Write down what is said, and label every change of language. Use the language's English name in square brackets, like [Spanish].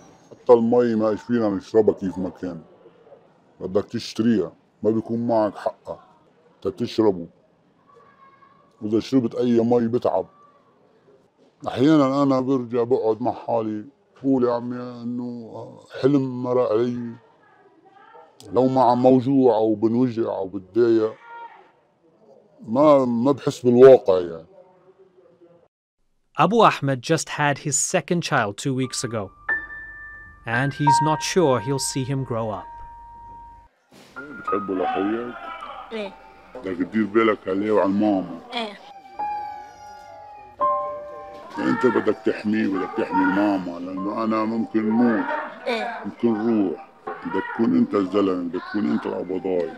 [Arabic] حتى المي ما إيش فينا نشربها كيف ما كان، بدك تشتريها، ما بيكون معك حقها تتشربه، وإذا شربت أي مي بتعب. أحيانا أنا برجع بقعد مع حالي بقول يا عمي إنه حلم مرق علي، لو ما عم موجوع أو بنوجع أو بتضايق ما بحس بالواقع يعني. [English] Abu Ahmed just had his second child 2 weeks ago, and he's not sure he'll see him grow up. [Arabic] بتحبه لأخوياك؟ ايه بدك تدير بالك عليه وعلى الماما. ايه انت بدك تحميه، بدك تحمي الماما، لانه انا ممكن موت، ايه ممكن روح. بدك تكون انت الزلمه، بدك تكون انت القبضاي.